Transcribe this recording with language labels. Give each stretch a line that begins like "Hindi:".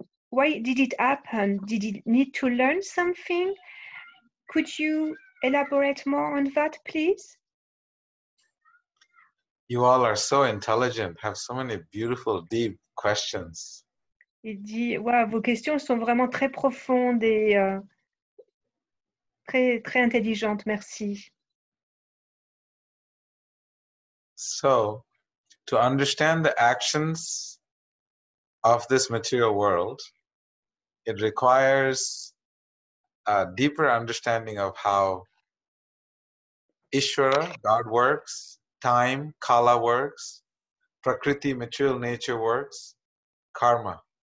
English: Why did it happen? Did he need to learn something? Could you elaborate more on that, please? You all are so intelligent, have so many beautiful, deep questions.
French: Il dit, wow, vos questions sont vraiment très profondes et très, très intelligentes. Merci.
English: So, to understand the actions of this material world, it requires a deeper understanding of how Ishvara, God works, time, Kala works, Prakriti, material nature works, karma.